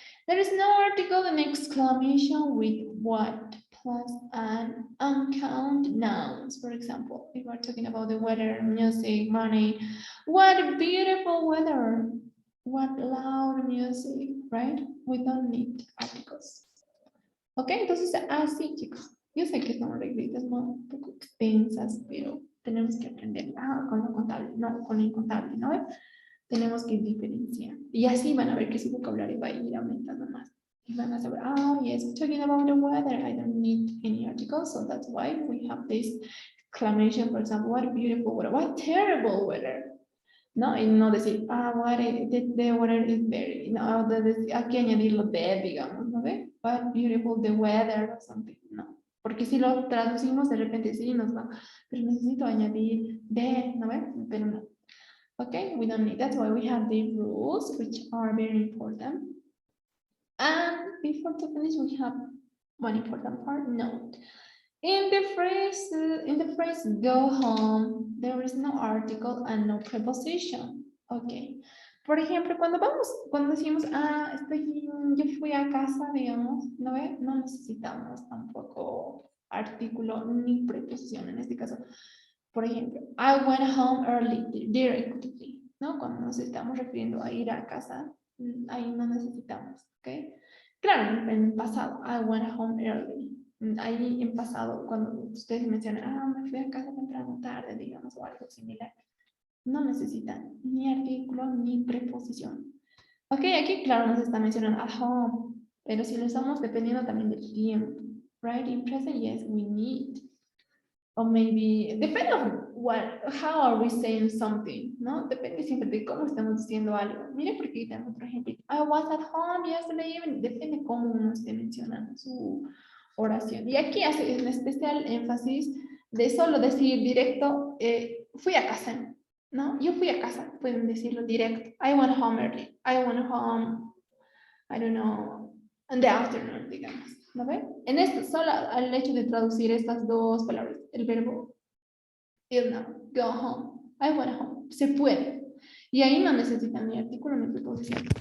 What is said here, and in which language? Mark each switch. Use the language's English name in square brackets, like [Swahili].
[English] There is no article in exclamation with what plus an uncount nouns. For example, if we're talking about the weather, music, money, what beautiful weather, what loud music, right? We don't need articles. Ok, [Spanish] entonces así, chicos. Yo sé que son reglitas un poco extensas, pero tenemos que aprender con lo contable, no con lo incontable, ¿no? Tenemos que diferenciar. Y así van a ver que su vocabulario va a ir aumentando más. Y van a saber, [English] yes, talking about the weather, I don't need any articles, so that's why we have this exclamation, for example, what beautiful weather, what terrible weather. [Spanish] ¿No? Y no decir, [English] the weather is very, [Spanish] no, aquí añadirlo de, digamos, ¿no ve? [English] What beautiful the weather or something, no. [Spanish] Porque si lo traducimos de repente sí nos va, pero necesito añadir de, ¿no ve? Pero no. [English] Okay, we don't need, that's why we have the rules, which are very important. And before to finish, we have one important part, note. In the phrase go home, there is no article and no preposition. Ok. [Spanish] Por ejemplo, cuando decimos, yo fui a casa, digamos, ¿no ve? No necesitamos tampoco artículo ni preposición en este caso. Por ejemplo, [English] I went home early, directly, ¿no? Cuando nos estamos refiriendo a ir a casa, ahí no necesitamos, ¿ok? [Spanish] Claro, en pasado, [English] I went home early. [Spanish] Ahí en pasado, cuando ustedes mencionan, me fui a casa temprano tarde, digamos, o algo similar, no necesitan ni artículo ni preposición. Ok, aquí claro nos está mencionando at home, pero si lo estamos dependiendo también del tiempo, right? [English] In present, yes, we need. Or maybe, depende on how are we saying something, ¿no? [Spanish] Depende siempre de cómo estamos diciendo algo. Mire, porque aquí tenemos otro ejemplo. [English] I was at home yesterday evening. [Spanish] Depende cómo uno esté mencionando su oración. Y aquí hace un especial énfasis de solo decir directo, fui a casa, ¿no? Yo fui a casa, pueden decirlo directo. [English] I went home early. I went home, I don't know, in the afternoon, digamos. [Spanish] ¿No ve? En esto, solo al hecho de traducir estas dos palabras, el verbo ir now, [English] go home, I went home, [Spanish] se puede. Y ahí no necesitan ni artículo ni preposición.